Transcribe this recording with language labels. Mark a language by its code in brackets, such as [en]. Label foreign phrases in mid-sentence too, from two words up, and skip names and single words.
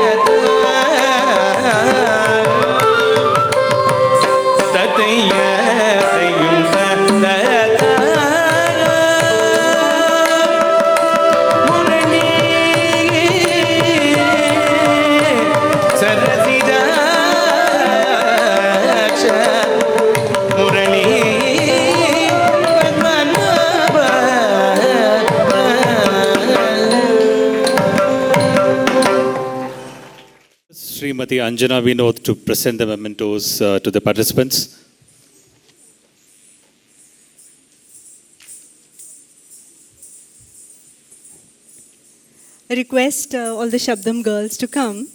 [sa] ತತಯ್ಯ ತಯ್ಯುಂ ತ ತ ತ ಮುರಳಿ ಸರಸಿಜಾಕ್ಷ ಮುರಳಿ ಪದ್ಮನಾಭ [en] Srimati Anjana Vinod to present the mementos to the participants. I request all the Shabdam girls to come.